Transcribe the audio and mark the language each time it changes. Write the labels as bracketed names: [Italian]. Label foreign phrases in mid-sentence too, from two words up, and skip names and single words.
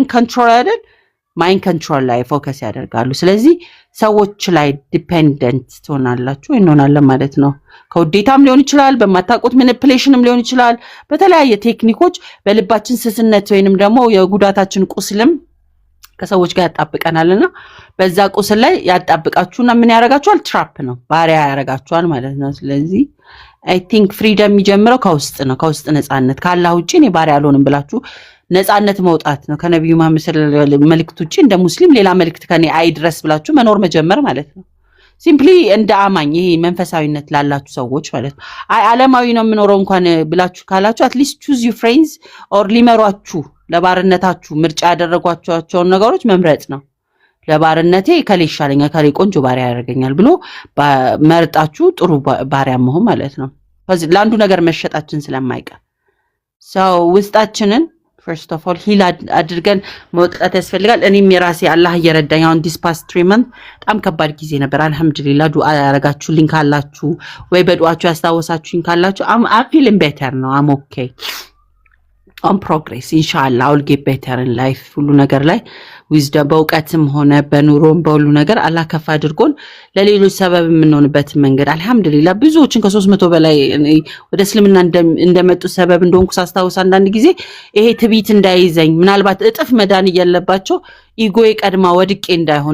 [English] mind control [Amharic] ላይ ፎከስ ያደርጋሉ ስለዚህ ሰዎች ላይ ዲፔንደንት ትሆናላችሁ እንሆናለን ማለት ነው ከውዴታም ሊሆን ይችላል በማታቆት ማኒፑሌሽንም ሊሆን ይችላል በተለያየ ቴክኒኮች በልባችን ስስነት ወይንም ደግሞ የጉዳታችን ቁስልም ከሰዎች ጋር ያጣብቀናልና በዛ ቁስል ላይ ያጣብቃችሁና ምን ያረጋችኋል ትራፕ ነው ባሪያ ያረጋችኋል ማለት ነው ስለዚህ [English] I think freedom [Amharic] የሚጀምረው ከውስጥ ነው ከውስጥ ነፃነት ካላህ ውጪ እኔ ባሪያ አልሆንም ብላችሁ ነፃነት መውጣት ነው ከነብዩ መሐመድ መልእክት ውጪ እንደ ሙስሊም ሌላ መልእክት ከኔ አይድረስ ብላችሁ መኖር መጀመር ማለት ነው ሲምፕሊ እንደ አማኝ ይሄ መንፈሳዊነት ላላችሁ ሰዎች ማለት ነው ዓለማዊ ነው የምኖረው እንኳን ብላችሁ ካላችሁ [English] at least choose your friends or [Amharic] ሊመሯችሁ ለባርነታችሁ ምርጫ ያደረጓቸው ነገሮች መምረጥ ነው ለባርነቴ ከሌ ይሻለኛል ከሌ ቆንጆ ባሪያ ያደርገኛል ብሎ መርጣችሁ ጥሩ ባሪያ መሆን ማለት ነው ለአንዱ ነገር መሸጣችን ስለማይቀር ሰው ውስጣችንን [English] first of all [Amharic] ሂል አድርገን መውጣት ያስፈልጋል እኔም የራሴ አላህ እየረዳኝ አሁን [English] this past 3 months [Amharic] በጣም ከባድ ጊዜ ነበር አልহামዱሊላህ ዱአ ያረጋችሁልኝ ካላችሁ ወይ በዱአችሁ ያስታወሳችሁኝ ካላችሁ [English] I'm feeling better [Amharic] ነው [English] I'm okay on progress inshallah I'll get better in life [Amharic] ሁሉ ነገር ላይ wisdom በእውቀትም ሆነ በኑሮም በሁሉ ነገር አላህ ከፍ አድርጎን ለሌሎች ሰበብ የምንሆንበት መንገድ አልহামዱሊላህ ብዙዎችን ከ300 በላይ ወደ እስልምና እንደመጡ ሰበብ እንደሆንኩ ሳስታውስ አንዳንድ ጊዜ ይሄ ትቢት እንዳይዘኝ ምናልባት እጥፍ መዳን እያለባቸው ኢጎዬ ቀድማ ወድቄ እንዳይሆን